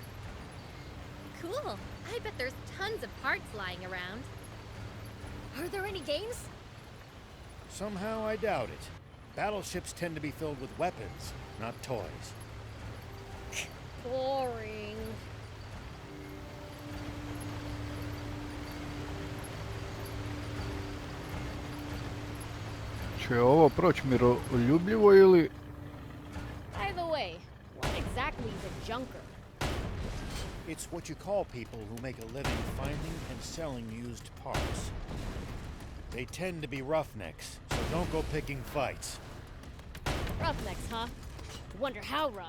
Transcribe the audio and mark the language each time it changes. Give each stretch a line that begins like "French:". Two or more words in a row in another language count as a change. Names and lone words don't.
English: Cool. I bet there's tons of parts lying around. Are there any games? Somehow I doubt it. Battleships tend to be filled with weapons, not toys. Boring.
Serbian: Će ovo proći miroljubljivo ili...
English: By the way, what exactly is a junker? It's what you call people who make a living finding and selling used parts. They tend to be roughnecks, so don't go picking fights. Roughnecks, huh? Wonder how rough.